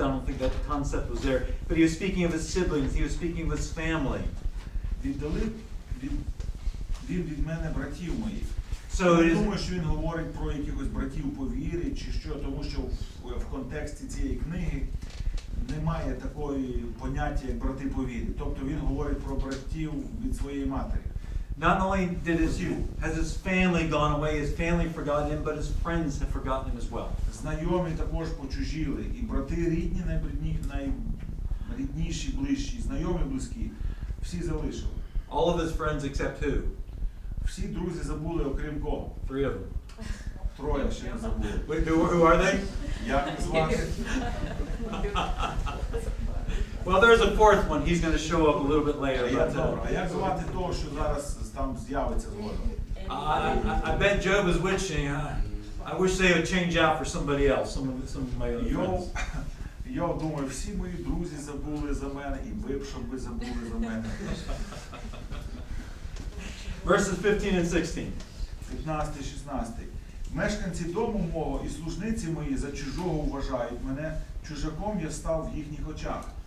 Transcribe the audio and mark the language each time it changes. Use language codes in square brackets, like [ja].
[en] I don't think that concept was there. But he was speaking of his siblings. He was speaking of his family. [uk] Віддалив він від мене братів моїх. [en] So [uk] Я думаю, що він говорить про якихось братів по вірі чи що, тому що в контексті цієї книги немає такої поняття, як брати по вірі. Тобто він говорить про братів від своєї матері. [en] Not only has his family gone away, his family forgotten him, but his friends have forgotten him as well. [uk] Знайомі також почужіли, і брати рідні, найрідніші, ближчі, знайомі близькі, всі залишили. [en] All of his friends except who? [uk] Всі друзі забули, окрім кого? [en] 3 of them. [uk] Троє ще не забули. [en] Wait, who are they? [uk] Як їх звати? [en] Well, there's a fourth one. He's going to show up a little bit later. [uk] А як звати того, що зараз там з'явиться згодом? [en] I bet Job is wishing. I wish they would change out for somebody else, some of my other friends. [uk] Йов думаю, всі мої друзі забули за мене, і ви б, щоб ви забули за мене. [en] Verses 15 and 16. [uk] 15-16. Мешканці дому мого і служниці мої за чужого вважають мене, чужаком я став в їхніх очах.